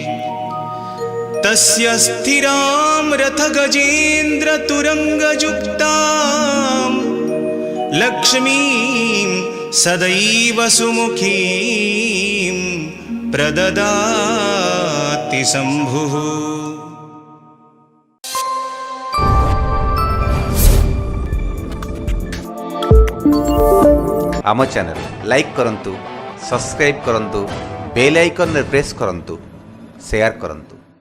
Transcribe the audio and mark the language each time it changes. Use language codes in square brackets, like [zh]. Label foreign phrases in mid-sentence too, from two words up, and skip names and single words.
[sa] तस्य स्थिरां रथगजेन्द्रतुरङ्गयुक्तां लक्ष्मीं सदैव सुमुखीं प्रददाति शम्भुः। [or] ଆମ ଚ୍ୟାନେଲ ଲାଇକ କରନ୍ତୁ, ସବସ୍କ୍ରାଇବ କରନ୍ତୁ, [en] bell icon [or] ରେ ପ୍ରେସ କରନ୍ତୁ, ଶେୟାର କରନ୍ତୁ।